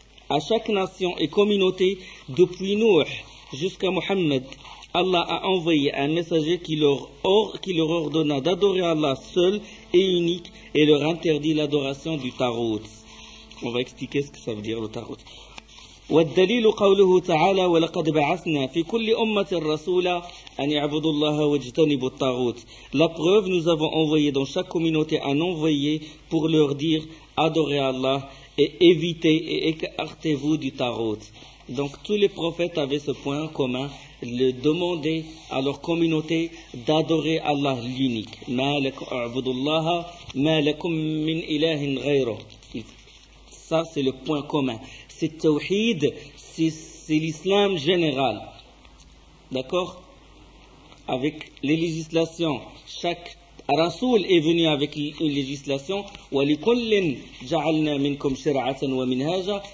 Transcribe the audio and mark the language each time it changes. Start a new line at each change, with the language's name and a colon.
French: À chaque nation et communauté depuis Nuh jusqu'à Muhammad, Allah a envoyé un messager qui leur ordonna d'adorer Allah seul et unique et leur interdit l'adoration du Tarout. On va expliquer ce que ça veut dire le Tarout.
Arabic: والدليل قوله تعالى ولقد بعثنا في كل أمة رسولا أن يعبدوا الله واجتنبوا الطاغوت.
French: La preuve, nous avons envoyé dans chaque communauté un envoyé pour leur dire adorez Allah et évitez et écartez-vous du Tarout. Donc tous les prophètes avaient ce point en commun, le demander à leur communauté d'adorer Allah l'unique.
Arabic: مالك أعبد الله مالكم من إله غيره.
French: Ça c'est le point commun. C'est tawhid, c'est l'islam général. D'accord? Avec les législations, chaque rasoul est venu avec une législation.
Arabic: وَلِكُلِّنْ جَعَلْنَا مِنْكُمْ شَرَعَةً وَمِنْهَاجًا.